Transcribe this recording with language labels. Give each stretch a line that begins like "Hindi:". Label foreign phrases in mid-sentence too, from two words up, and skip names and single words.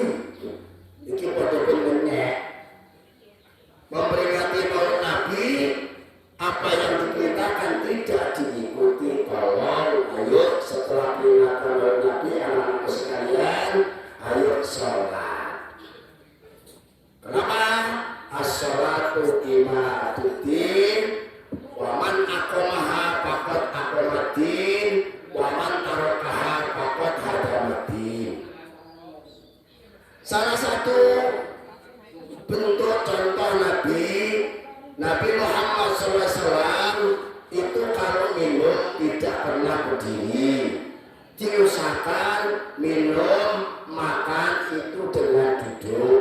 Indonesian: Ini pada benernya memperingati Maulid Nabi, apa yang diperintahkan tidak diikuti. Tolong, ayo setelah peringatan Maulid Nabi, anak-anak sekalian, ayo sholat. Kenapa?
Arabic: الصلاة عماد الدين، ومن أقامها فقد أقام الدين، ومن تركها فقد هدم الدين.
Indonesian: Salah satu bentuk contoh Nabi Muhammad SAW itu kalau minum tidak pernah berdiri, diusahakan minum makan itu dengan duduk.